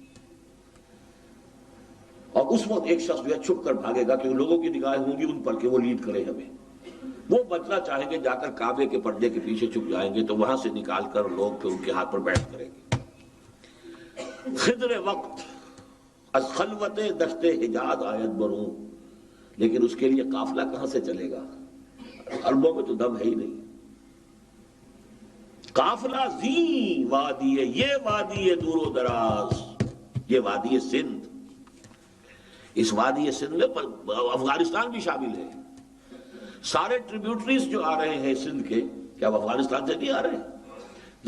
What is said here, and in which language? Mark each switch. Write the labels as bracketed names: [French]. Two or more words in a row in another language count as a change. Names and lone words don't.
[Urdu] اور اس وقت ایک شخص جو ہے چھپ کر بھاگے گا کہ لوگوں کی نگاہیں ہوں گی ان پر کہ وہ لیڈ کرے ہمیں، وہ بچنا چاہیں گے، جا کر کعبے کے پردے کے پیچھے چھپ جائیں گے، تو وہاں سے نکال کر لوگ پھر ان کے ہاتھ پر بیٹھ کریں گے۔ [Persian] خضر وقت از خلوت دشت حجاز آید بروں، [Urdu] لیکن اس کے لیے قافلہ کہاں سے چلے گا، عربوں میں تو دم ہے ہی نہیں۔ [Persian] قافلہ زی وادی، [Urdu] یہ وادی دور و دراز، یہ وادی سندھ، اس وادی سندھ میں افغانستان بھی شامل ہے، سارے ٹریبیوٹریز جو آ رہے ہیں سندھ کے، کیا وہ افغانستان سے نہیں آ رہے ہیں؟